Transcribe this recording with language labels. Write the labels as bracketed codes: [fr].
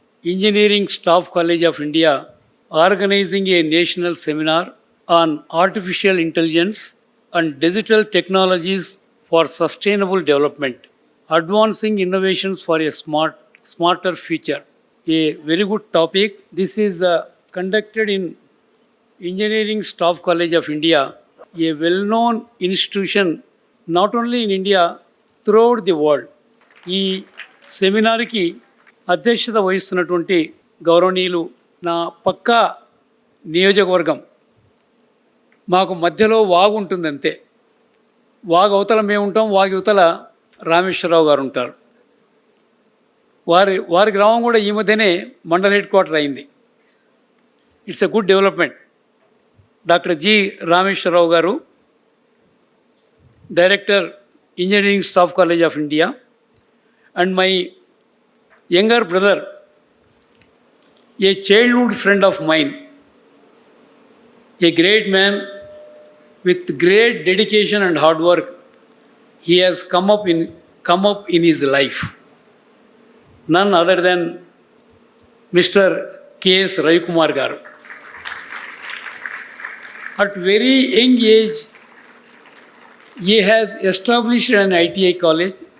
[en] Engineering staff college of India organizing a national seminar on artificial intelligence and digital technologies for sustainable development, advancing innovations for a smarter future. A very good topic. This is conducted in Engineering Staff College of India, a well-known institution not only in India, throughout the world. [te] ఈ సెమినార్కి అధ్యక్షత వహిస్తున్నటువంటి గౌరవనీయులు నా పక్కా నియోజకవర్గం, మాకు మధ్యలో వాగు ఉంటుంది అంతే. వాగు అవతల మేము ఉంటాం, వాగు అవతల రామేశ్వరరావు గారు ఉంటారు. వారి గ్రామం కూడా ఈ మధ్యనే మండల్ హెడ్ క్వార్టర్ అయింది. [en] It's a good development. Doctor G Rameshwararao garu, director engineering staff college of India, and my younger brother, a childhood friend of mine, a great man with great dedication and hard work. He has come up in his life. None other than Mr. K.S. Ravikumar garu. At very young age, he has established an ITI college.